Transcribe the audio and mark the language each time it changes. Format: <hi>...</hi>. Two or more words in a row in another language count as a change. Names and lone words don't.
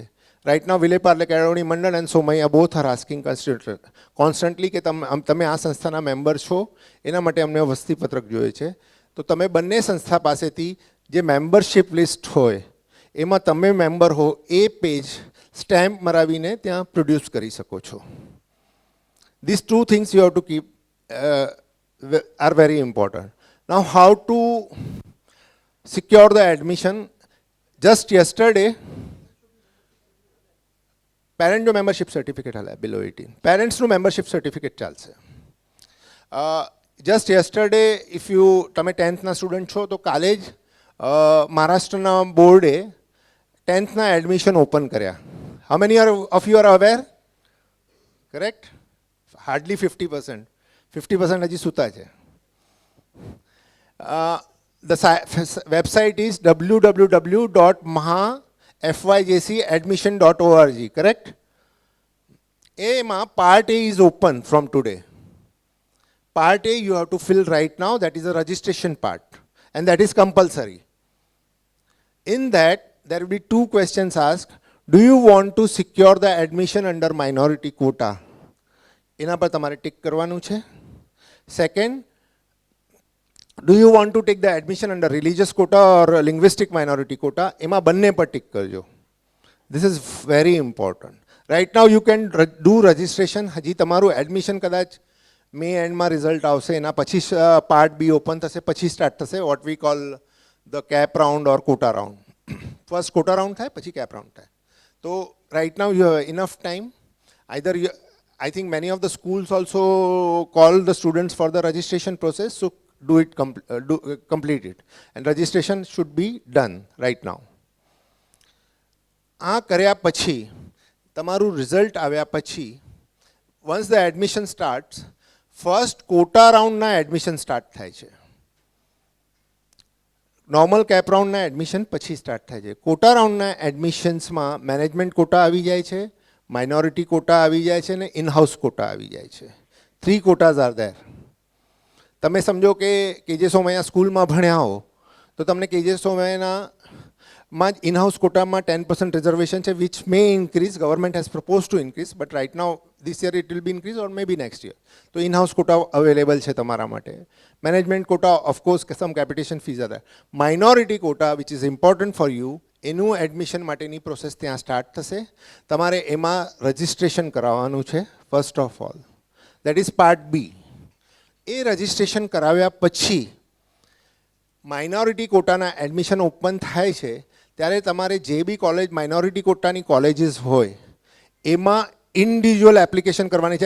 <en>Right now વિલેપાર્લે કેળવણી મંડળ and Somaiya both are asking constantly</en> <gu>કે તમે આ સંસ્થાના મેમ્બર છો, એના માટે અમને વસ્તીપત્રક જોઈએ છે. તો તમે બંને સંસ્થા પાસેથી જે મેમ્બરશિપ લિસ્ટ હોય એમાં તમે મેમ્બર હો એ પેજ સ્ટેમ્પ મરાવીને ત્યાં પ્રોડ્યુસ કરી શકો છો.</gu> <en>This two things you have to keep are very important. Now, how to secure the admission? Just yesterday, parent no membership certificate hala below 18.</en> <gu>પેરન્ટ્સ નો મેમ્બરશિપ સર્ટિફિકેટ ચાલશે.</gu> <en>Just yesterday, if you</en> <gu>તમે 10th ના સ્ટુડન્ટ છો તો કાલે જ મહારાષ્ટ્રના બોર્ડે 10th ના એડમિશન ઓપન કર્યા.</gu> <en>How many of you are aware? Correct? Hardly 50%.</en> <gu>50% હજી સૂતા છે.</gu> <en>The website is www.mahafyjcadmission.org, correct? એમાં part A is open from today. Part A you have to fill right now, that is a registration part, and that is compulsory. In that, there will be 2 questions asked. Do you want to secure the admission under minority quota?</en> <gu>એના પર તમારે ટિક કરવાનું છે.</gu> <en>Second, do you want to take the admission under religious quota or linguistic minority quota?</en> <gu>એમાં બંને પર ટિક કરજો.</gu> <en>This is very important. Right now you can do registration.</en> <gu>હજી તમારું એડમિશન કદાચ મે એન્ડમાં રિઝલ્ટ આવશે, એના પછી</gu> <en>Part B open</en> <gu>થશે, પછી સ્ટાર્ટ થશે</gu> <en>what we call the cap round or quota round. First quota round</en> <gu>થાય, પછી</gu> <en>cap round થાય. So right now you have enough time. Either you, I think many of the schools also call the students for the registration process, so do it, complete it. And registration should be done right now.</en> <gu>આ કર્યા પછી, તમારું રિઝલ્ટ આવ્યા પછી,</gu> <en>once the admission starts, first quota round ના admission start</en> <gu>થાય છે.</gu> <en>normal cap roundના admission</en> <gu>પછી સ્ટાર્ટ થાય છે. કોટા રાઉન્ડના એડમિશન્સમાં</gu> <en>management quota</en> <gu>આવી જાય છે,</gu> <en>minority quota</en> <gu>આવી જાય છે અને</gu> <en>in-house quota</en> <gu>આવી જાય છે.</gu> <en>3 quotas are there.</en> <gu>તમે સમજો કે કેજે સોમૈયા સ્કૂલમાં ભણ્યા હો તો તમને કેજે સોમૈયામાં ઇનહાઉસ કોટામાં 10% રિઝર્વેશન છે,</gu> <en>which may increase, government has propose to increase, but right now this year it will be increased or maybe next year. So in-house quota available</en> <gu>છે તમારા માટે.</gu> <en>Management quota, of course, some capitation fees are there. Minority quota, which is important for you,</en> <gu>એનું એડમિશન માટેની પ્રોસેસ ત્યાં સ્ટાર્ટ થશે. તમારે એમાં રજિસ્ટ્રેશન કરાવવાનું છે</gu> <en>first of all. That is Part B.</en> <gu>એ રજિસ્ટ્રેશન કરાવ્યા પછી માઇનોરિટી કોટાના એડમિશન ઓપન થાય છે ત્યારે તમારે જે બી કોલેજ માઇનોરિટી કોટાની કોલેજીસ હોય એમાં</gu> <en>individual application</en> <gu>કરવાની છે.</gu>